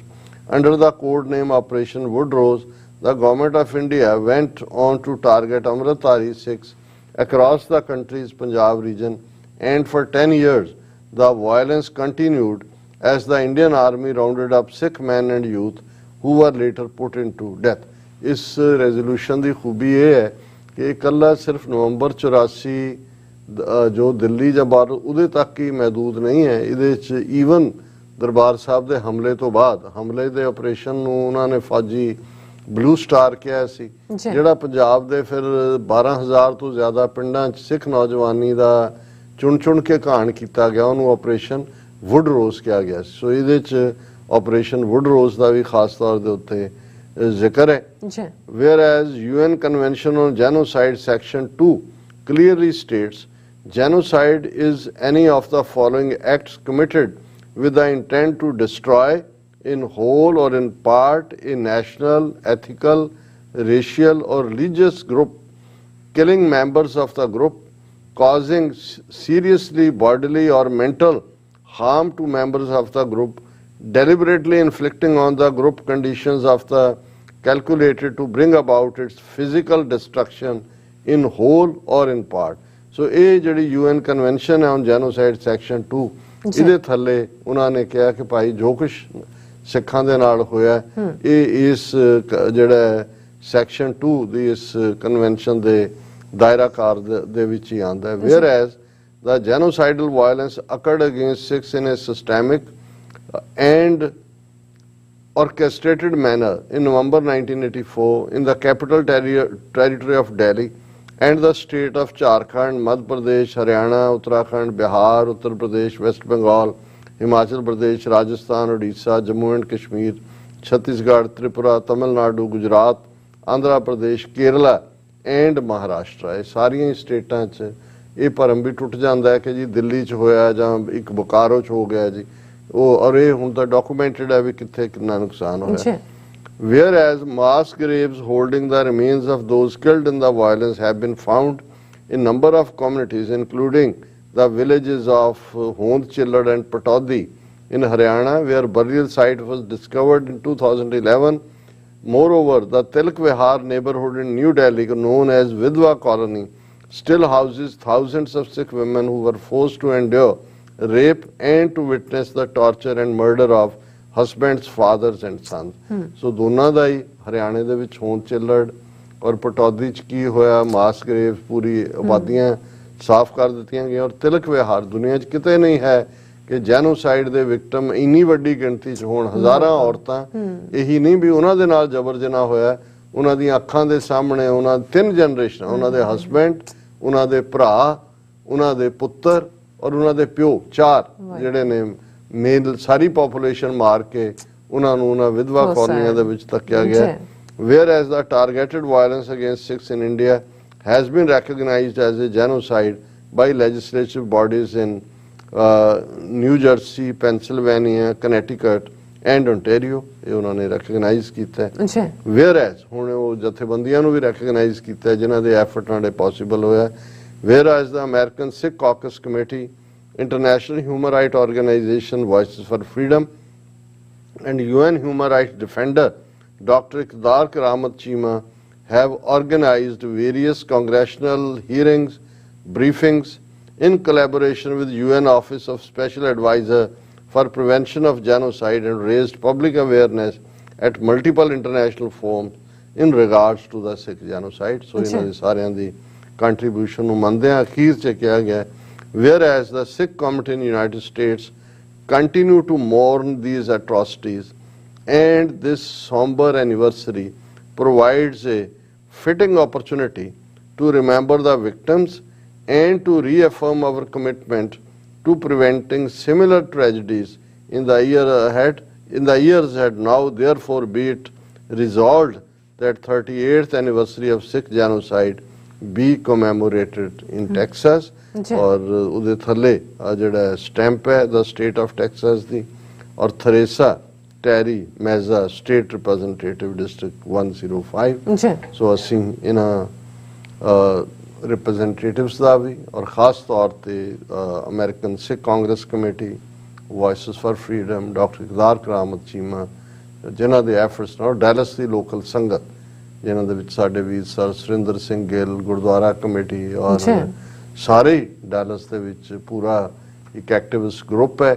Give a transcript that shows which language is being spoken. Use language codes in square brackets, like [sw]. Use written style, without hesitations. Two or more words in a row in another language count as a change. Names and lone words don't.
[en] Under the code name Operation Woodrose, the government of India went on to target Amritdhari Sikhs across the country's Punjab region, and for 10 years the violence continued as the Indian army rounded up Sikh men and youth who were later put into death. [pa] ਇਸ ਰੈਜ਼ੋਲੂਸ਼ਨ ਦੀ ਖੂਬੀ ਇਹ ਹੈ ਕਿ ਇਕੱਲਾ ਸਿਰਫ ਨਵੰਬਰ 84 ਜੋ ਦਿੱਲੀ ਜਾਂ ਬਾਹਰ ਉਹਦੇ ਤੱਕ ਹੀ ਮਹਿਦੂਦ ਨਹੀਂ ਹੈ, ਇਹਦੇ 'ਚ ਈਵਨ ਦਰਬਾਰ ਸਾਹਿਬ ਦੇ ਹਮਲੇ ਤੋਂ ਬਾਅਦ ਹਮਲੇ ਦੇ ਆਪਰੇਸ਼ਨ ਨੂੰ ਉਹਨਾਂ ਨੇ ਫੌਜੀ ਬਲੂ ਸਟਾਰ ਕਿਹਾ ਸੀ ਜਿਹੜਾ ਪੰਜਾਬ ਦੇ ਫਿਰ 12,000 ਤੋਂ ਜ਼ਿਆਦਾ ਪਿੰਡਾਂ 'ਚ ਸਿੱਖ ਨੌਜਵਾਨੀ ਦਾ ਚੁਣ ਕੇ ਘਾਣ ਕੀਤਾ ਗਿਆ, ਉਹਨੂੰ ਆਪਰੇਸ਼ਨ ਵੁੱਡ ਰੋਜ਼ ਕਿਹਾ ਗਿਆ। ਸੋ ਇਹਦੇ 'ਚ ਆਪਰੇਸ਼ਨ ਵੁੱਡ ਰੋਜ਼ ਦਾ ਵੀ ਖਾਸ ਤੌਰ ਦੇ ਉੱਤੇ ਜ਼ਿਕਰ ਹੈ। [en] whereas UN Convention on Genocide Section 2 clearly states genocide is any of the following acts committed with the intent to destroy in whole or in part a national, ethical, racial or religious group, killing members of the group, causing seriously bodily or mental harm to members of the group, deliberately inflicting on the group conditions of the calculated to bring about its physical destruction in whole or in part. [pa] So ਇਹ ਜਿਹੜੀ [en] UN convention [pa] ਹੈ [en] on genocide section 2 [pa] ਇਹਦੇ ਥੱਲੇ ਉਹਨਾਂ ਨੇ ਕਿਹਾ ਕਿ ਭਾਈ ਜੋ ਕੁਝ ਸਿੱਖਾਂ ਦੇ ਨਾਲ ਹੋਇਆ ਇਹ ਇਸ ਜਿਹੜਾ ਸੈਕਸ਼ਨ 2 ਦੀ ਇਸ ਕਨਵੈਨਸ਼ਨ ਦੇ ਦਾਇਰਾਕਾਰ ਦੇ ਵਿੱਚ ਹੀ ਆਉਂਦਾ ਹੈ। [en] whereas the genocidal violence occurred against Sikhs in a systemic and orchestrated manner in November 1984 in the capital territory of Delhi and the state of Jharkhand, Madhya Pradesh, Haryana, Uttarakhand, Bihar, Uttar Pradesh, West Bengal, Himachal Pradesh, Rajasthan, Odisha, Jammu and Kashmir, Chhattisgarh, Tripura, Tamil Nadu, Gujarat, Andhra Pradesh, Kerala and Maharashtra। [pa] ਇਹ ਸਾਰੀਆਂ ਸਟੇਟਾਂ 'ਚ ਇਹ ਭਰਮ ਵੀ ਟੁੱਟ ਜਾਂਦਾ ਹੈ ਕਿ ਜੀ ਦਿੱਲੀ 'ਚ ਹੋਇਆ ਜਾਂ ਇੱਕ ਬੋਕਾਰੋ 'ਚ ਹੋ ਗਿਆ ਜੀ ਉਹ, ਔਰ ਇਹ ਹੁਣ ਤਾਂ ਡਾਕੂਮੈਂਟਡ ਹੈ ਵੀ ਕਿੱਥੇ ਕਿੰਨਾ ਨੁਕਸਾਨ ਹੋਇਆ। [en] Whereas mass graves holding the remains of those killed in the violence have been found in number of communities, including the villages of Hond, Chillad and Patodi in Haryana, where burial site was discovered in 2011. Moreover, the Tilak Vihar neighborhood in New Delhi, known as Vidwa Colony, still houses thousands of Sikh women who were forced to endure rape and to witness the torture and murder of husbands, fathers and sons। [pa] ਸੋ ਦੋਨਾਂ ਦਾ ਹੀ ਹਰਿਆਣੇ ਦੇ ਵਿੱਚ ਹੋਂਦ ਚਿੱਲੜ ਔਰ ਪਟੌਦੀ ਚ ਕੀ ਹੋਇਆ, [en] mass grave [pa] ਪੂਰੀ ਆਬਾਦੀਆਂ ਸਾਫ਼ ਕਰ ਦਿੱਤੀਆਂ ਗਈਆਂ। ਔਰ ਤਿਲਕ ਵਿਹਾਰ ਦੁਨੀਆ 'ਚ ਕਿਤੇ ਨਹੀਂ ਹੈ ਕਿ ਜੈਨੋਸਾਈਡ ਦੇ ਵਿਕਟਮ ਇੰਨੀ ਵੱਡੀ ਗਿਣਤੀ 'ਚ ਹੋਣ। ਹਜ਼ਾਰਾਂ ਔਰਤਾਂ, ਇਹੀ ਨਹੀਂ ਵੀ ਉਹਨਾਂ ਦੇ ਨਾਲ ਜਬਰ ਜਨਾਹ ਹੋਇਆ, ਉਹਨਾਂ ਦੀਆਂ ਅੱਖਾਂ ਦੇ ਸਾਹਮਣੇ ਉਹਨਾਂ 3 ਜਨਰੇਸ਼ਨਾਂ, ਉਹਨਾਂ ਦੇ ਹਸਬੈਂਡ, ਉਹਨਾਂ ਦੇ ਭਰਾ, ਉਹਨਾਂ ਦੇ ਪੁੱਤਰ ਔਰ ਉਹਨਾਂ ਦੇ ਪਿਓ, 4 ਜਿਹੜੇ ਨੇ ਮੇਲ ਸਾਰੀ ਪੋਪੂਲੇਸ਼ਨ ਮਾਰ ਕੇ ਉਹਨਾਂ ਨੂੰ ਉਹਨਾਂ ਵਿਧਵਾ ਕਾਲੋਨੀਆਂ ਦੇ ਵਿੱਚ ਧੱਕਿਆ ਗਿਆ। [en] Whereas the targeted violence against Sikhs in India has been recognized as a genocide by legislative bodies in New Jersey, Pennsylvania, Connecticut and Ontario, [pa] ਇਹ ਉਹਨਾਂ ਨੇ ਰੈਕਗਨਾਈਜ਼ ਕੀਤਾ ਹੈ। Whereas ਹੁਣ ਉਹ ਜਥੇਬੰਦੀਆਂ ਨੂੰ ਵੀ ਰੈਕਗਨਾਈਜ਼ ਕੀਤਾ ਜਿਨ੍ਹਾਂ ਦੇ ਐਫਰਟ ਨਾਲ ਪੋਸੀਬਲ ਹੋਇਆ। [en] Whereas the American Sikh Caucus Committee, International Human Rights Organization Voices for Freedom and UN Human Rights Defender Dr. Iqtidar Karamat Cheema have organized various congressional hearings, briefings in collaboration with UN Office of Special Advisor for Prevention of Genocide and raised public awareness at multiple international forums in regards to the Sikh genocide। So [pa] ਇਹਨਾਂ ਦੇ ਸਾਰਿਆਂ ਦੀ ਕੰਟਰੀਬਿਊਸ਼ਨ ਨੂੰ ਮੰਨਦੇ ਆ ਅਖੀਰ 'ਚ ਕਿਹਾ ਗਿਆ [en] whereas the Sikh community in the United States continue to mourn these atrocities and this somber anniversary provides a fitting opportunity to remember the victims and to reaffirm our commitment to preventing similar tragedies in the years ahead. Now therefore be it resolved that 38th anniversary of Sikh genocide be commemorated in Texas। [pa] और ਉਹਦੇ ਥੱਲੇ ਆ ਜਿਹੜਾ ਸਟੈਂਪ ਹੈ ਦਾ ਸਟੇਟ ਆਫ ਟੈਕਸਾਸ ਦੀ, ਔਰ ਥਰੇਸਾ ਟੈਰੀ ਮੈਜ਼ਾ [en] State Representative District 105. [pa] ਸੋ ਅਸੀਂ ਇਹਨਾਂ ਰਿਪਰੈਜ਼ੈਂਟੇਟਿਵਸ ਦਾ ਵੀ ਔਰ ਖਾਸ ਤੌਰ ਤੇ ਅਮਰੀਕਨ ਸਿੱਖ ਕਾਂਗਰਸ ਕਮੇਟੀ, ਵੌਇਸਿਸ ਫਾਰ ਫਰੀडम, ਡਾਕਟਰ ਇਕਬਾਲ ਕਰਾਮਤ ਚੀਮਾ, ਜਿਨ੍ਹਾਂ ਦੇ ਐਫਰਟਸ ਨਾਲ ਡੈਲਸ ਦੀ ਲੋਕਲ ਸੰਗਤ ਜਿਨ੍ਹਾਂ ਦੇ ਵਿੱਚ ਸਾਡੇ ਵੀਰ ਸਰ ਸੁਰਿੰਦਰ ਸਿੰਘ ਗਿੱਲ, ਗੁਰਦੁਆਰਾ ਕਮੇਟੀ ਔਰ ਸਾਰੇ ਡੈਲਸ ਦੇ ਵਿੱਚ ਪੂਰਾ ਇੱਕ [en] activist group [pa] ਹੈ।